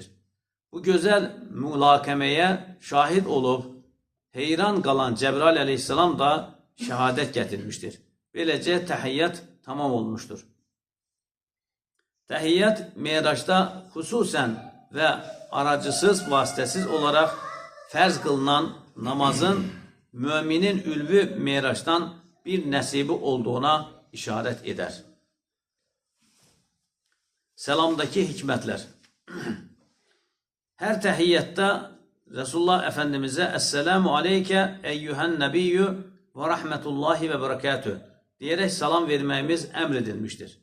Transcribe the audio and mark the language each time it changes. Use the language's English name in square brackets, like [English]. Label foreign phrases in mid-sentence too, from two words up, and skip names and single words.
[Azerbaijani] Bu gözəl mülakəməyə şahid olub, heyran qalan Cəbrail əleyhissalam da şəhadət gətirmişdir. Beləcə təhiyyət tamam olmuşdur. Təhiyyət Meyraçda xüsusən və aracısız, vasitəsiz olaraq fərz qılınan namazın müminin ülvü miraçtan bir nesibi olduğuna [Turkish] işaret eder. Selamdaki hikmetler. Her tehiyyatta Resulullah Efendimiz'e [Arabic] السلام عليك أيها النبي ورحمة الله وبركاته [Turkish] diyerek selam vermemiz emredilmiştir.